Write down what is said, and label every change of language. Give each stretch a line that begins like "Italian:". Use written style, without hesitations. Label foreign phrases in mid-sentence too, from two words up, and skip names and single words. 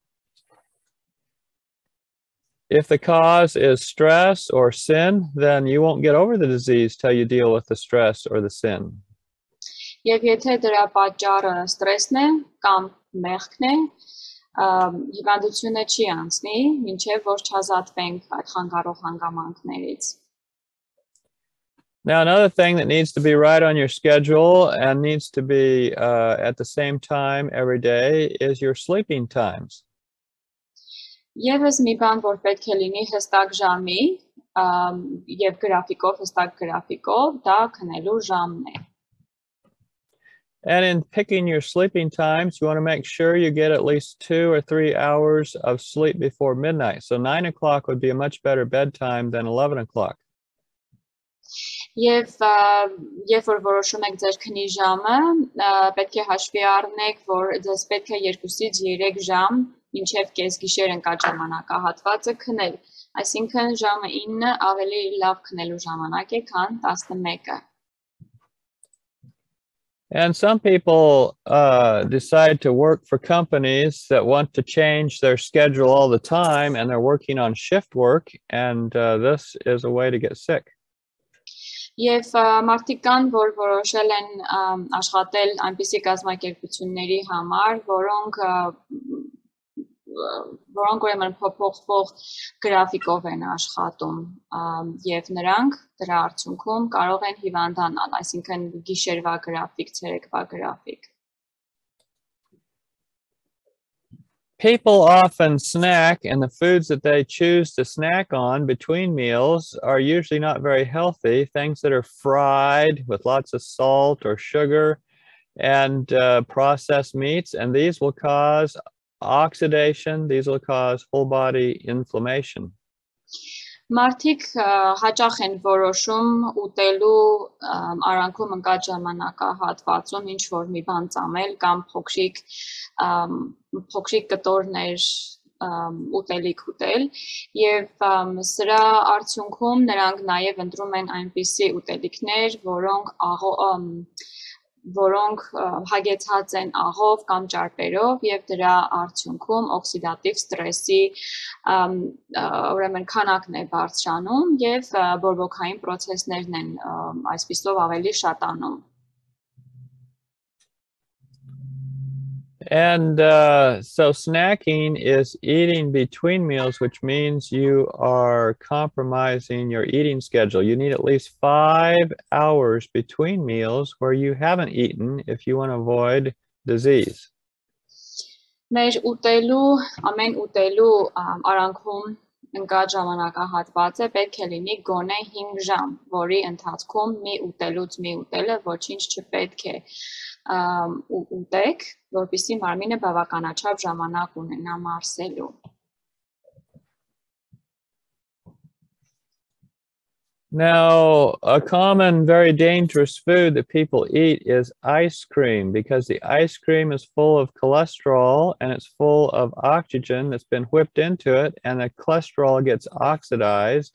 English: If the cause is stress or sin, then you won't get over the disease till you deal with the stress or the sin.
Armenian: Եվ եթե դրա պատճառը ստրեսն է կամ մեղքն է, հիվանդությունը չի անցնի, մինչև որ չազատվենք այդ խանգարող հանգամանքներից։
English: Now, another thing that needs to be right on your schedule and needs to be at the same time every day is your sleeping times.
Armenian: Եվս մի բան, որ պետք է լինի հստակ ժամի եւ գրաֆիկով, հստակ գրաֆիկով, դա քնելու ժամն է։
English: And in picking your sleeping times, you want to make sure you get at least 2 or 3 hours of sleep before midnight. So 9 o'clock would be a much better bedtime than 11 o'clock.
Armenian: Եվ երբ որ որոշում եք ձեր քնի ժամը, պետք է հաշվի առնեք, որ ձեզ պետք է 2-ից 3 ժամ մինչև կեսգիշեր ընկած ժամանակահատվածը քնել։ Այսինքն ժամը 9 ավելի լավ քնելու ժամանակ է, քան 11-ը։
English: And some people decide to work for companies that want to change their schedule all the time, and they're working on shift work, and this is a way to get sick.
Armenian: Եվ մարդիկ կան, որ որոշել են աշխատել այնպիսի կազմակերպությունների համար, որոնք ուրեմն փոփոխվող գրաֆիկով են աշխատում եւ նրանք դրա արդյունքում կարող են հիվանդանալ, այսինքն գիշերվա գրաֆիկ, ցերեկվա գրաֆիկ.
English: People often snack, and the foods that they choose to snack on between meals are usually not very healthy. Things that are fried with lots of salt or sugar and processed meats, and these will cause oxidation. These will cause whole body inflammation.
Armenian: Մարդիկ հաճախ են որոշում ուտելու արանքում ընկած ժամանակահատվածում ինչ որ մի բան ծամել կամ փոքրիկ կտորներ ուտելիք ուտել եւ սրա արդյունքում նրանք նաեւ ընտրում են այնպիսի ուտելիքներ, որոնք հագեցած են աղով կամ ճարպերով եւ դրա արդյունքում օքսիդատիվ ստրեսի ուրեմն քանակն է բարձրանում եւ բորբոքային process-ներն են այսպիսով ավելի շատանում.
English: And so snacking is eating between meals, which means you are compromising your eating schedule. You need at least 5 hours between meals where you haven't eaten if you want to avoid disease.
Armenian: Մեր ամեն ուտելու արանքում ընկած ժամանակահատվածը պետք է լինի գոնե 5 ժամ, որի ընթացքում մի ուտելուց մի ուտելը ոչինչ չպետք է ուտեք, որպեսզի մարմինը բավականաչափ ժամանակ ունենա մարսելու.
English: Now, a common, very dangerous food that people eat is ice cream, because the ice cream is full of cholesterol and it's full of oxygen that's been whipped into it, and the cholesterol gets oxidized.